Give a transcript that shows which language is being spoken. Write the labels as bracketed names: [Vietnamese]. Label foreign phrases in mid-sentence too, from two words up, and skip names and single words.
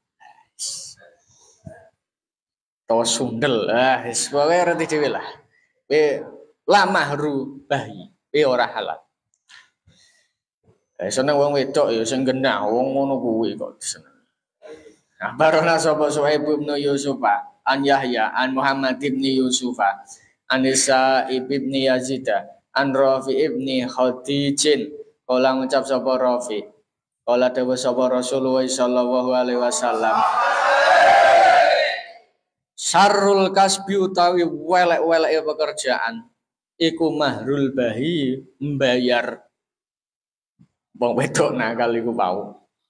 [Javanese] Utawa sundel. Wis pokoke ngerti dhewe lah. [Arabic] لا مهر بغي, [Javanese] ora halal. Seneng wong wedok ya sing genah, wong ngono kuwi kok seneng. Nah, barona sapa Suhaib bin Yusufa, an Yahya, an Muhammad bin Yusufa, an Isa ibn Yazid, an Rafi ibn Khadijin, kala ngucap sapa Rafi, kala dawuh sapa Rasulullah [Arabic] صلى الله عليه وسلم, شر الكسب [Javanese] utawi welek-weleke pekerjaan iku [Arabic] مهر البغي, [Javanese] membayar wong wedok nakal iku mau.